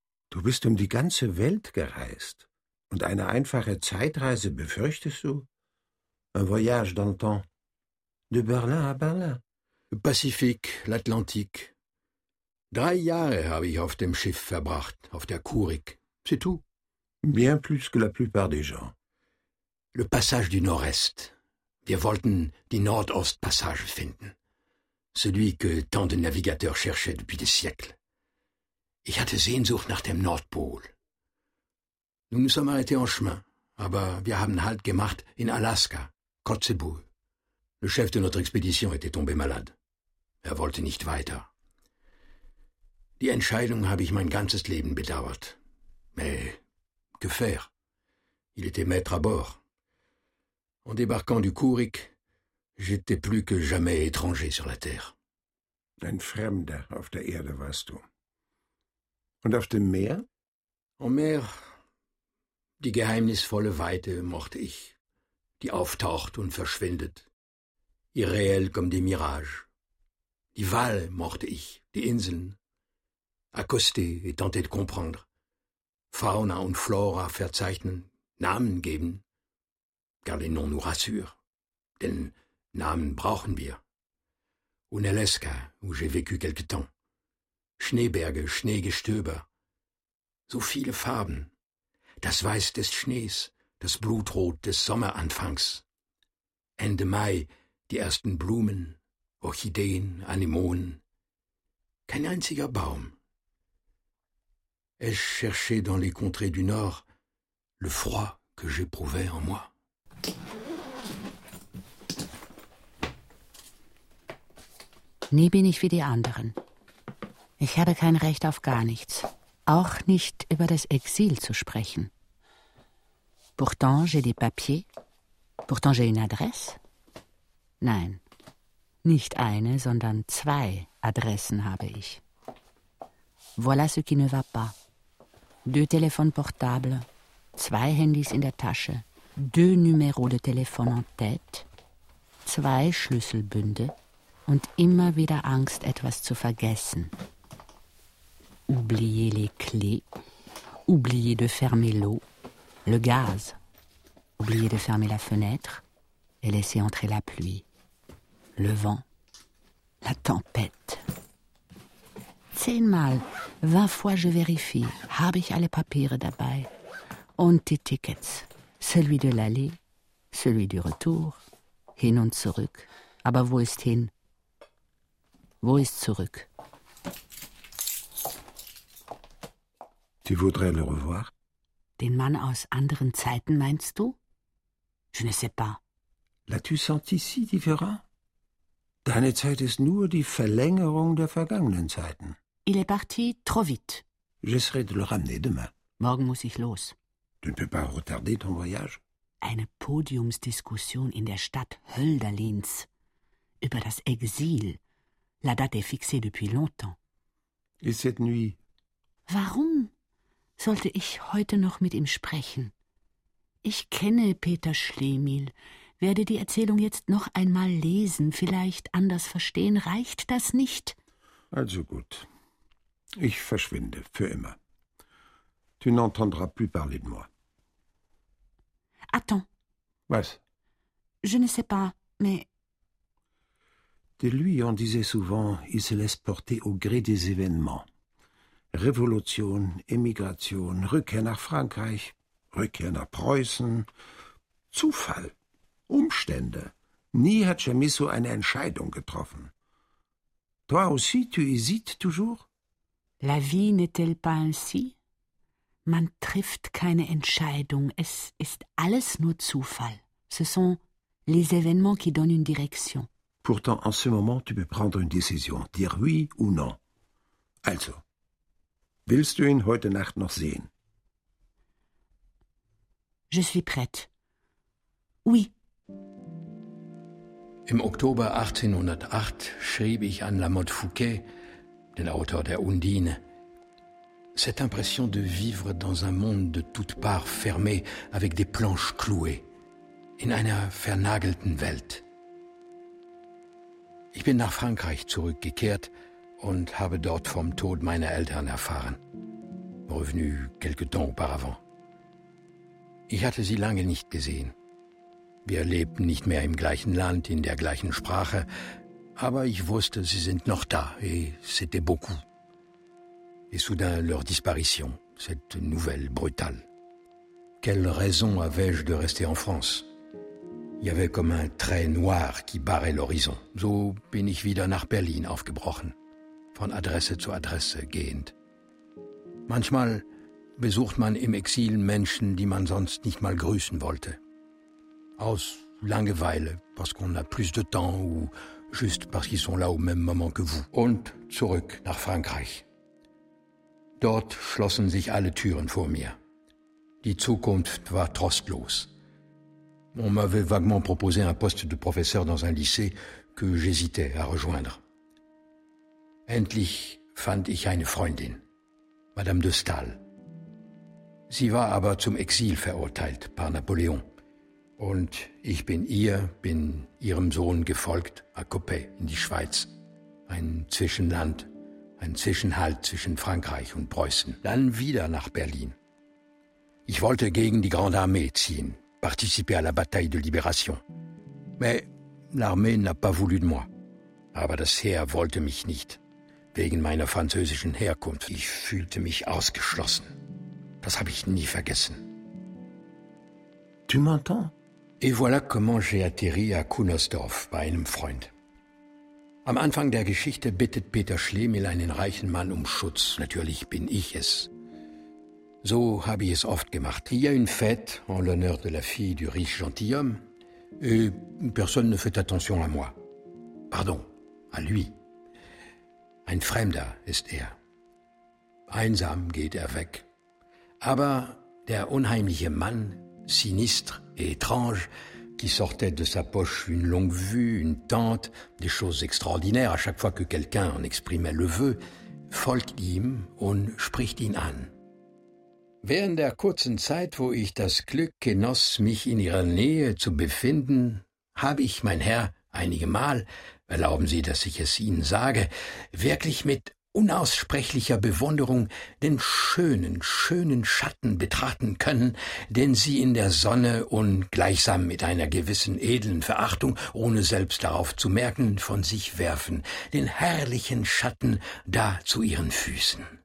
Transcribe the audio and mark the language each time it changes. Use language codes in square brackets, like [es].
[de] Du bist um die ganze Welt gereist. Und eine einfache Zeitreise befürchtest du? [fr] Un voyage dans le temps. De Berlin à Berlin. Pazifik, l'Atlantique. [de] 3 Jahre habe ich auf dem Schiff verbracht, auf der Kurig. [fr] C'est tout. Bien plus que la plupart des gens. Le passage du Nord-Est. [de] Wir wollten die Nordost-Passage finden. [fr] Celui que tant de navigateurs cherchaient depuis des siècles. [de] Ich hatte Sehnsucht nach dem Nordpol. [fr] Nous nous sommes arrêtés en chemin, [de] aber wir haben Halt gemacht in Alaska, Kotzebue. [fr] Le chef de notre expédition était tombé malade. [de] Er wollte nicht weiter. Die Entscheidung habe ich mein ganzes Leben bedauert. [fr] Mais que faire? Il était maître à bord. En débarquant du Kurig, j'étais plus que jamais étranger sur la Terre. [de] Ein Fremder auf der Erde warst du. Und auf dem Meer? [fr] En mer, [de] die geheimnisvolle Weite mochte ich, die auftaucht und verschwindet. [fr] Irréel comme des mirages. [de] Die Wale mochte ich, die Inseln. [fr] Accoster et tenter de comprendre. [de] Fauna und Flora verzeichnen, Namen geben. [fr] Car les noms nous rassurent. [de] Denn Namen brauchen wir. [fr] Unalaska, où j'ai vécu quelque temps. [de] Schneeberge, Schneegestöber. So viele Farben. Das Weiß des Schnees, das Blutrot des Sommeranfangs. Ende Mai, die ersten Blumen, Orchideen, Anemonen. Kein einziger Baum. [fr] Ai-je cherché dans les contrées du Nord le froid que j'éprouvais en moi? [de] Nie bin ich wie die anderen. Ich habe kein Recht auf gar nichts, auch nicht über das Exil zu sprechen. [fr] Pourtant, j'ai des papiers. Pourtant, j'ai une adresse. [de] Nein, nicht eine, sondern 2 Adressen habe ich. [fr] Voilà ce qui ne va pas. 2 téléphones portables, [de] 2 Handys in der Tasche, [fr] 2 numéros de téléphone en tête, [de] 2 Schlüsselbünde und immer wieder Angst, etwas zu vergessen. [fr] Oublier les clés, oublier de fermer l'eau, le gaz, oublié de fermer la fenêtre et laissé entrer la pluie, le vent, la tempête. [de] 10 mal, [fr] 20 fois je vérifie, [de] habe ich alle Papiere dabei, und die Tickets, [fr] celui de l'aller, celui du retour, [de] hin und zurück. Aber wo ist hin? Wo ist zurück? [fr] Tu voudrais le revoir? [de] Den Mann aus anderen Zeiten, meinst du? [fr] Je ne sais pas. L'as-tu senti si différent? [de] Deine Zeit ist nur die Verlängerung der vergangenen Zeiten. [fr] Il est parti trop vite. J'essaierai de le ramener demain. [de] Morgen muss ich los. [fr] Tu ne peux pas retarder ton voyage? [de] Eine Podiumsdiskussion in der Stadt Hölderlins über das Exil. [fr] La date est fixée depuis longtemps. Et cette nuit? [de] Warum sollte ich heute noch mit ihm sprechen? Ich kenne Peter Schlemihl, werde die Erzählung jetzt noch einmal lesen, vielleicht anders verstehen. Reicht das nicht? Also gut. Ich verschwinde für immer. [fr] Tu n'entendras plus parler de moi. Attends. [de] Was? [fr] Je ne sais pas, mais... De lui, on disait souvent, il se laisse porter au gré des événements. Révolution, émigration, [de] Rückkehr nach Frankreich, Rückkehr nach Preußen, Zufall, Umstände. Nie hat Chamisso eine Entscheidung getroffen. [fr] Toi aussi, tu hésites toujours? La vie n'est-elle pas ainsi? [de] Man trifft keine Entscheidung. Es ist alles nur Zufall. [fr] Ce sont les événements qui donnent une direction. Pourtant, en ce moment, tu peux prendre une décision, dire oui ou non. [de] Also, willst du ihn heute Nacht noch sehen? [fr] Je suis prête. Oui. [de] Im Oktober 1808 schrieb ich an Lamotte Fouquet, den Autor der Undine. [fr] Cette impression de vivre dans un monde de toutes parts fermé avec des planches clouées, [de] in einer vernagelten Welt. Ich bin nach Frankreich zurückgekehrt und habe dort vom Tod meiner Eltern erfahren, [fr] revenu quelque temps auparavant. [de] Ich hatte sie lange nicht gesehen. Wir lebten nicht mehr im gleichen Land, in der gleichen Sprache, aber ich wusste, sie sind noch da, [fr] et c'était beaucoup. Et soudain, leur disparition, cette nouvelle brutale. Quelle raison avais-je de rester en France? Il y avait comme un trait noir qui barrait l'horizon. [de] So bin ich wieder nach Berlin aufgebrochen, von Adresse zu Adresse gehend. Manchmal besucht man im Exil Menschen, die man sonst nicht mal grüßen wollte. Aus Langeweile, [fr] parce qu'on a plus de temps, ou juste parce qu'ils sont là au même moment que vous. [de] Und zurück nach Frankreich. Dort schlossen sich alle Türen vor mir. Die Zukunft war trostlos. [fr] On m'avait vaguement proposé un poste de professeur dans un lycée que j'hésitais à rejoindre. [de] Endlich fand ich eine Freundin, Madame de Stael. Sie war aber zum Exil verurteilt [fr] par Napoleon. [de] Und ich bin ihrem Sohn gefolgt, [fr] à Coppet, [de] in die Schweiz. Ein Zwischenland, ein Zwischenhalt zwischen Frankreich und Preußen. Dann wieder nach Berlin. Ich wollte gegen die Grande Armée ziehen. [fr] Participer à la bataille de libération. Mais l'armée n'a pas voulu de moi. [de] Aber das Heer wollte mich nicht, wegen meiner französischen Herkunft. Ich fühlte mich ausgeschlossen. Das habe ich nie vergessen. [fr] Tu m'entends? Et voilà comment j'ai atterri à Kunersdorf [de] bei einem Freund. Am Anfang der Geschichte bittet Peter Schlemihl einen reichen Mann um Schutz. Natürlich bin ich es. So habe ich es oft gemacht. [fr] Il y a une fête en l'honneur de la fille du riche gentilhomme et personne ne fait attention à moi. Pardon, à lui. [de] Ein Fremder ist er. Einsam geht er weg. Aber der unheimliche Mann, [fr] sinistre et étrange, qui sortait de sa poche une longue vue, une tente, des choses extraordinaires à chaque fois que quelqu'un en exprimait le vœu, [de] folgt ihm und spricht ihn an. Während der kurzen Zeit, wo ich das Glück genoss, mich in ihrer Nähe zu befinden, habe ich, mein Herr, einige Mal, erlauben Sie, dass ich es Ihnen sage, wirklich mit unaussprechlicher Bewunderung den schönen, schönen Schatten betrachten können, den sie in der Sonne und gleichsam mit einer gewissen edlen Verachtung, ohne selbst darauf zu merken, von sich werfen, den herrlichen Schatten da zu ihren Füßen.